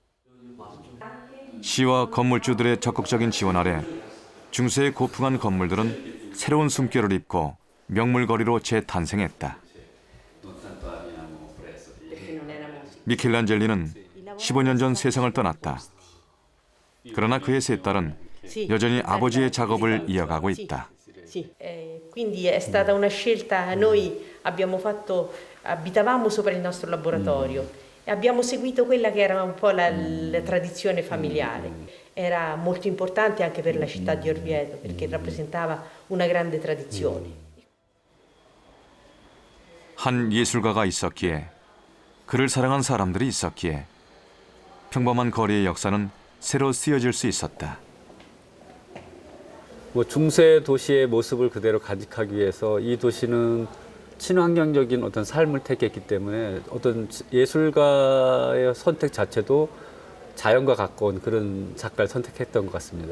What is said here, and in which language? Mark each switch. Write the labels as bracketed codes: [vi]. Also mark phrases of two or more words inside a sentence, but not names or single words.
[ko] 시와 건물주들의 적극적인 지원 아래 중세의 고풍한 건물들은 새로운 숨결을 입고 명물거리로 재탄생했다. 미켈란젤리는 15년 전 세상을 떠났다. 그러나 그의 세 딸은 여전히 아버지의 작업을 이어가고 있다. [it] Quindi è stata una scelta, noi abitavamo sopra il nostro laboratorio e abbiamo seguito quella che era un po' la tradizione familiare. Era molto importante anche per la città di Orvieto perché rappresentava una grande tradizione. [ko] 한 예술가가 있었기에, 그를 사랑한 사람들이 있었기에 평범한 거리의 역사는 새로 쓰여질 수 있었다. 중세 도시의 모습을 그대로 간직하기 위해서 이 도시는 친환경적인 어떤 삶을 택했기 때문에 어떤 예술가의 선택 자체도 자연과 가까운 그런 작가를 선택했던 것 같습니다.